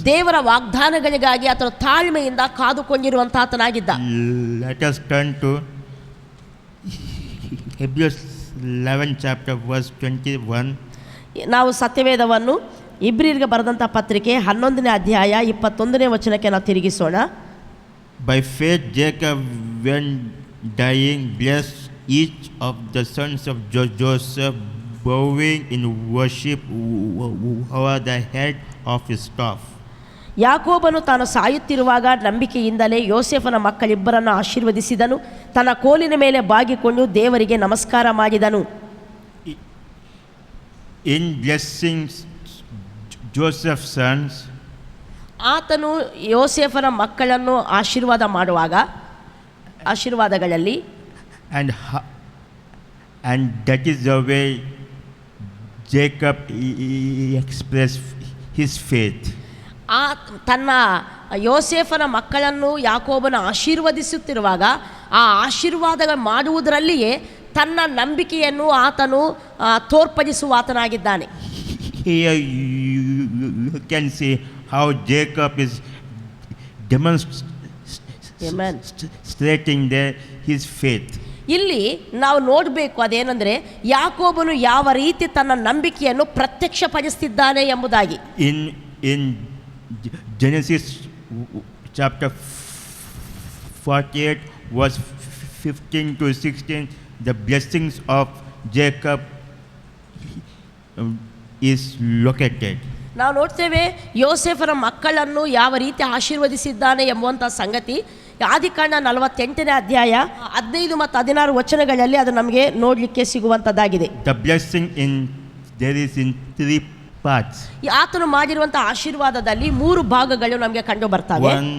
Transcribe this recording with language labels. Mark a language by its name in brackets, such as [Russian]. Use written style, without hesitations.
[Kannada] ದೇವರ ವಾಗ್ದಾನಗಳಿಗಾಗಿ ಆತನು ತಾಳ್ಮೆಯಿಂದ ಕಾದುಕೊಂಡಿರುವಂಥ ಆತನಾಗಿದ್ದ. [English] Let us turn to Hebrews 11 chapter verse 21. [Kannada] ನಾವು ಸತ್ಯವೇದವನ್ನು ಇಬ್ರಿಯರಿಗೆ ಬರೆದಂಥ ಪತ್ರಿಕೆ 11ನೇ ಅಧ್ಯಾಯ 21ನೇ ವಚನಕ್ಕೆ ನಾವು ತಿರುಗಿಸೋಣ. [English] By faith Jacob, when dying, blessed each of the sons of Joseph, bowing in worship over the head of his staff. [Kannada] ಯಾಕೋಬನು ತಾನು ಸಾಯುತ್ತಿರುವಾಗ ನಂಬಿಕೆಯಿಂದಲೇ ಯೋಸೇಫನ ಮಕ್ಕಳಿಬ್ಬರನ್ನು ಆಶೀರ್ವದಿಸಿದನು, ತನ್ನ ಕೋಲಿನ ಮೇಲೆ ಬಾಗಿಕೊಂಡು ದೇವರಿಗೆ ನಮಸ್ಕಾರ ಮಾಡಿದನು. [English] In blessing Joseph's sons, [Kannada] ಆತನು ಯೋಸೇಫನ ಮಕ್ಕಳನ್ನು ಆಶೀರ್ವಾದ ಮಾಡುವಾಗ ಆಶೀರ್ವಾದಗಳಲ್ಲಿ [English] and that is the way Jacob expressed his faith. [Kannada] ತನ್ನ ಯೋಸೇಫನ ಮಕ್ಕಳನ್ನು ಯಾಕೋಬನ ಆಶೀರ್ವದಿಸುತ್ತಿರುವಾಗ ಆ ಆಶೀರ್ವಾದ ಮಾಡುವುದರಲ್ಲಿಯೇ ತನ್ನ ನಂಬಿಕೆಯನ್ನು ಆತನು ತೋರ್ಪಡಿಸುವ ಆತನಾಗಿದ್ದಾನೆ. [English] Here you can see how Jacob is demonstrating his faith. [Kannada] ಇಲ್ಲಿ ನಾವು ನೋಡಬೇಕು ಅದೇನೆಂದರೆ, ಯಾಕೋಬನು ಯಾವ ರೀತಿ ತನ್ನ ನಂಬಿಕೆಯನ್ನು ಪ್ರತ್ಯಕ್ಷಪಡಿಸುತ್ತಿದ್ದಾನೆ ಎಂಬುದಾಗಿ. [English] In Genesis chapter 48 verse 15 to 16, the blessings of Jacob is located. [Kannada] ನಾವು ನೋಡ್ತೇವೆ ಯೋಸೇಫನ ಮಕ್ಕಳನ್ನು ಯಾವ ರೀತಿ ಆಶೀರ್ವದಿಸಿದ್ದಾನೆ ಎಂಬುವಂಥ ಸಂಗತಿ ಆದಿಕಾಂಡ 48ನೇ ಅಧ್ಯಾಯ 15 ಮತ್ತು 16 ವಚನಗಳಲ್ಲಿ ಅದು ನಮಗೆ ನೋಡಲಿಕ್ಕೆ ಸಿಗುವಂಥದ್ದಾಗಿದೆ. [English] The blessing there is in three parts. [Kannada] ಈ ಆತನು ಮಾಡಿರುವಂಥ ಆಶೀರ್ವಾದದಲ್ಲಿ 3 ಭಾಗಗಳು ನಮಗೆ ಕಂಡು ಬರ್ತವೆ.